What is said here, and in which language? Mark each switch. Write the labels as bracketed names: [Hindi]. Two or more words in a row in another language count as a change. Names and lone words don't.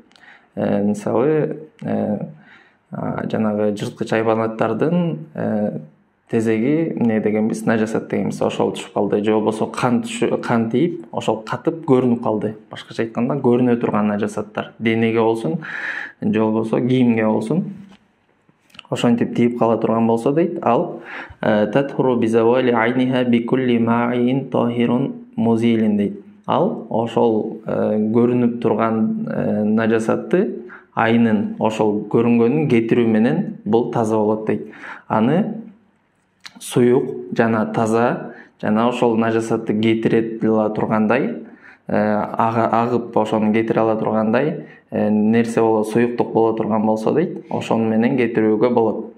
[Kyrgyz] Мисалы жанагы жырткыч айбанаттардын тезеги эмне дегенбиз, нажасат дегенбиз, ошол түшүп калды. Же болбосо кан тийип, ошол катып көрүнүп калды. Башкача айтканда көрүнө турган нажасаттар. Денеге болсун, же болбосо кийимге болсун. Ошентип тийип кала турган болсо дейт, ал [Arabic] تطهر بزوال عينها بكل مائع طاهر مزيل [Kyrgyz] дейт. Ал ошол көрүнүп турган нажасатты айнын, ошол көрүнгөнүн кетирүү менен бул таза болот дейт. Аны суюк жана таза, жана ошол нажасатты кетире ала тургандай, агып ошону кетире ала тургандай нерсе боло, суюктук боло турган болсо дейт, ошону менен кетирүүгө болот.